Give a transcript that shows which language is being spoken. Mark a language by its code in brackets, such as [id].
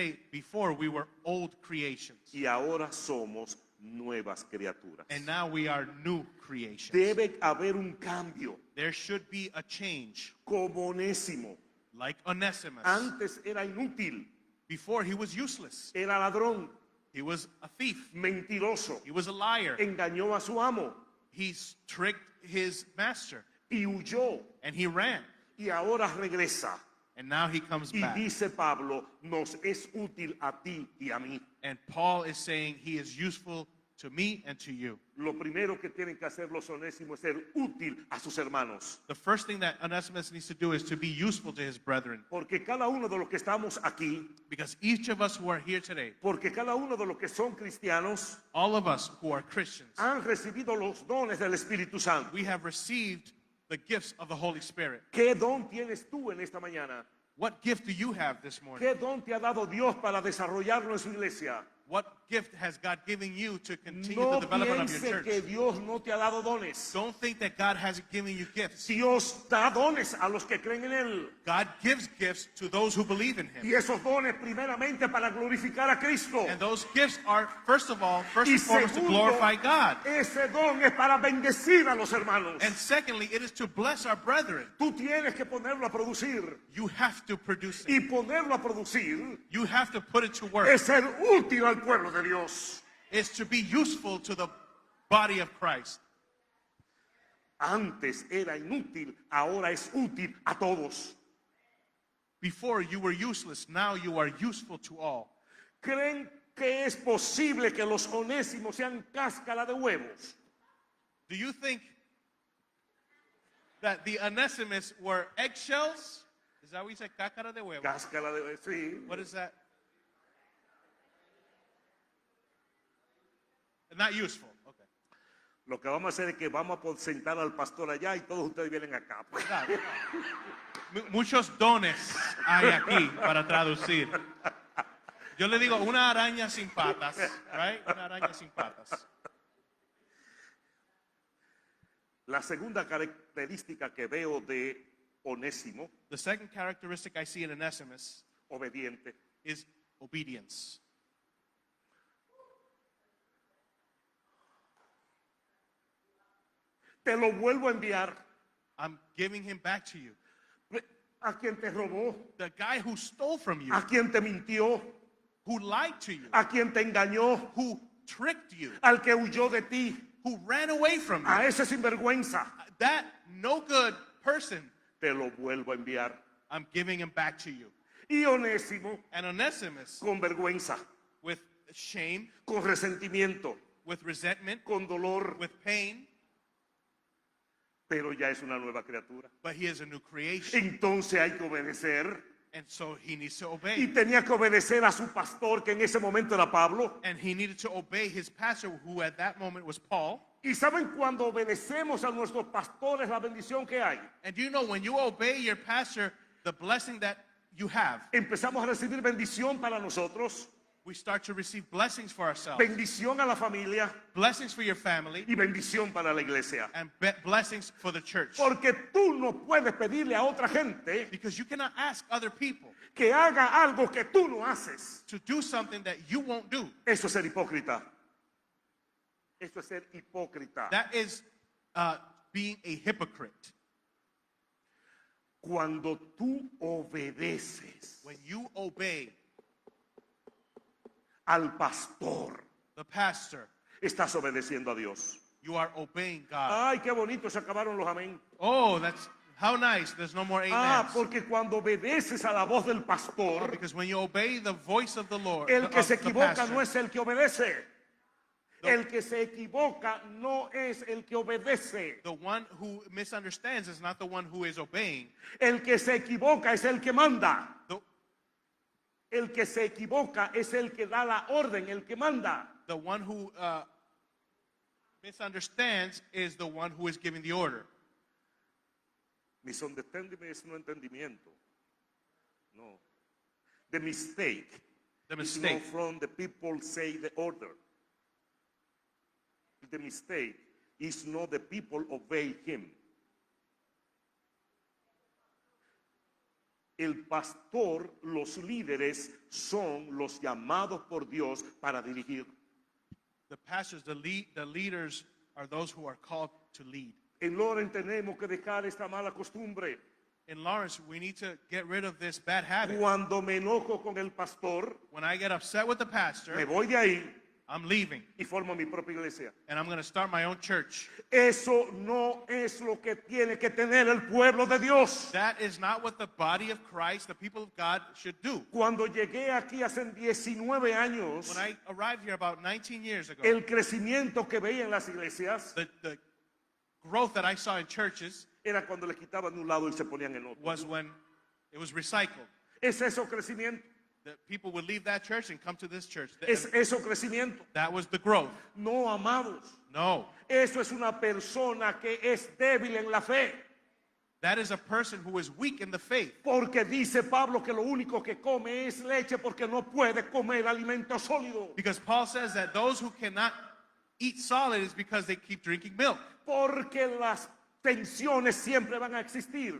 [en] before we were old creations. [es] y ahora somos nuevas criaturas. [en] And now we are new creations. [es] Debe haber un cambio, [en] There should be a change, [es] como Onésimo. [en] like Onesimus. [es] Antes era inútil, [en] Before he was useless. [es] era ladrón, [en] He was a thief. [es] mentiroso, [en] He was a liar. [es] engañó a su amo [en] He tricked his master. [es] y huyó, [en] And he ran. [es] y ahora regresa. [en] And now he comes [es] Y [en] back. [es] dice Pablo, nos es útil a ti y a mí. [en] And Paul is saying he is useful to me and to you. [es] Lo primero que tienen que hacer los onésimos es ser útil a sus hermanos. [en] The first thing that Onesimus needs to do is to be useful to his brethren. [es] Porque cada uno de los que estamos aquí, [en] Because each of us who are here today, [es] porque cada uno de los que son cristianos, [en] all of us who are Christians, [es] han recibido los dones del Espíritu Santo. [en] we have received the gifts of the Holy Spirit. [es] ¿Qué don tienes tú en esta mañana? [en] What gift do you have this morning? [es] ¿Qué don te ha dado Dios para desarrollarlo en su iglesia? [en] What gift has God given you to continue [es] No [en] the development of your [es] piense que [en] church? [es] Dios no te ha dado dones. [en] Don't think that God hasn't given you gifts. [es] Dios da dones a los que creen en Él. [en] God gives gifts to those who believe in Him. [es] Y esos dones primeramente para glorificar a Cristo. [en] And those gifts are, first [es] Y [en] and foremost, to [es] segundo, [en] glorify God. [es] ese don es para bendecir a los hermanos. [en] And secondly, it is to bless our brethren. [es] Tú tienes que ponerlo a producir. [en] You have to produce it. [es] Y ponerlo a producir [en] You have to put it to work. [es] es ser útil al pueblo de Dios. [en] It's to be useful to the body of Christ. [es] Antes era inútil, ahora es útil a todos. [en] Before you were useless, now you are useful to all. [es] ¿Creen que es posible que los onésimos sean cáscara de huevos? [en] Do you think that the Onesimus were eggshells? Is that what you say? [es] Cácara de huevo. Cáscara de huevos, sí. [en] What is that? Not useful. Okay. [es] Lo que vamos a hacer es que vamos a sentar al pastor allá y todos ustedes vienen acá. Claro. Muchos dones hay aquí para traducir. Yo le digo una araña sin patas, right? Una araña sin patas. La segunda característica que veo de Onésimo, [en] The second characteristic I see in Onesimus [es] obediente. [en] is obedience. [es] Te lo vuelvo a enviar. [en] I'm giving him back to you. [es] A quien te robó, [en] The guy who stole from you, [es] a quien te mintió, [en] who lied to you, [es] a quien te engañó, [en] who tricked you, [es] al que huyó de ti, [en] who ran away from you. [es] a ese sinvergüenza, [en] That no good person, [es] te lo vuelvo a enviar. [en] I'm giving him back to you. [es] Y Onésimo, [en] And Onesimus, [es] con vergüenza, [en] with shame, [es] con resentimiento, [en] with resentment, [es] con dolor, [en] with pain, [es] pero ya es una nueva criatura. [en] but he is a new creation. [es] Entonces hay que obedecer. [en] And so he needs to [es] Y [en] obey. [es] tenía que obedecer a su pastor, que en ese momento era Pablo. [en] And he needed to obey his pastor, who at that moment was Paul. [es] Y saben, cuando obedecemos a nuestros pastores, la bendición que hay. [en] And do you know, when you obey your pastor, the blessing that you have, [es] Empezamos a recibir bendición para nosotros. [en] we start to receive blessings for ourselves, [es] bendición a la familia [en] blessings for your family, [es] y bendición para la iglesia. [en] and blessings for the church. [es] Porque tú no puedes pedirle a otra gente [en] Because you cannot ask other people [es] que haga algo que tú no haces. [en] to do something that you won't do. [es] Eso es ser hipócrita. Eso es ser hipócrita. [en] That is being a hypocrite. [es] Cuando tú obedeces [en] When you obey [es] al pastor, [en] the pastor, [es] estás obedeciendo a Dios. [en] you are obeying God. [es] Ay, qué bonito, se acabaron los amén. [en] Oh, that's how nice. There's no more amens. [es] Porque cuando obedeces a la voz del pastor, [en] Because when you obey the voice of the Lord, [es] el que [en] of [es] se [en] the [es] equivoca [en] pastor, [es] no es el que obedece. El que se equivoca no es el que obedece. [en] the one who misunderstands is not the one who is obeying. [es] El que se equivoca es el que manda. [en] The, [es] El que se equivoca es el que da la orden, el que manda. [en] the one who misunderstands is the one who is giving the order. [es] Misunderstanding es no entendimiento. No. [en] The mistake The is mistake. not from the people say the order. The mistake is not the people obey him. [es] El pastor, los líderes son los llamados por Dios para dirigir. [en] The pastors, the leaders are those who are called to lead. [es] En Loren tenemos que dejar esta mala costumbre. [en] In Lawrence, we need to get rid of this bad habit. [es] Cuando me enojo con el pastor, [en] When I get upset with the [es] me [en] pastor, [es] voy de ahí [en] I'm leaving [es] y formo mi propia iglesia. [en] and I'm going to start my own church. [es] Eso no es lo que tiene que tener el pueblo de Dios. [en] That is not what the body of Christ, the people of God, should do. [es] Cuando llegué aquí hace 19 años, [en] When I arrived here about 19 years ago, [es] el crecimiento que veía en las iglesias [en] the growth that I saw in churches [es] era cuando le quitaban de un lado y se ponían en otro. [en] was when it was recycled. [es] ¿Es eso crecimiento? [en] That people would leave that church and come to this church. [es] ¿Es eso crecimiento? [en] That was the growth. [es] No, amados. [en] No. [es] Eso es una persona que es débil en la fe. [en] That is a person who is weak in the faith. [es] Porque dice Pablo que lo único que come es leche porque no puede comer alimento sólido. [en] Because Paul says that those who cannot eat solid is because they keep drinking milk. [es] Porque las tensiones siempre van a existir.